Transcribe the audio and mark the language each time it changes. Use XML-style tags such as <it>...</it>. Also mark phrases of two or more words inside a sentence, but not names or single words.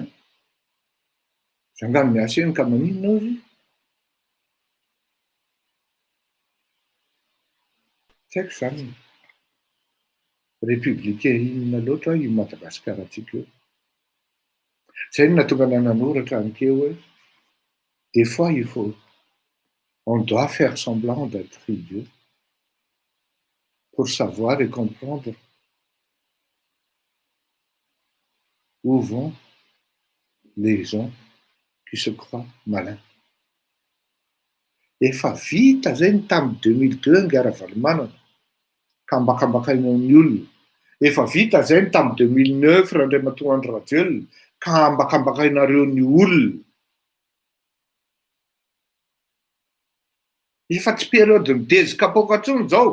<mg>Zangano miasa eny ka maninona izy? Tsy haiko zany. Républicain inona loatra io Madagasikara antsika io. Zay no nahatonga nanoratra an'keo hoe</mg> <fr>des fois on doit faire semblant d'être idiot pour savoir et comprendre où vont les gens qui se croient malins.</fr> <mg>Efa vita zay ny tamin'ny 2002 angara-valomanana ka ambakambakaina ny olona. Efa vita zay ny tamin'ny 2009 Randriamatoa Andry Rajoelina ka ambakambakainareo ny olona. Efa tsy periodin'ny Dezy Kapoaka intsony zao.</mg>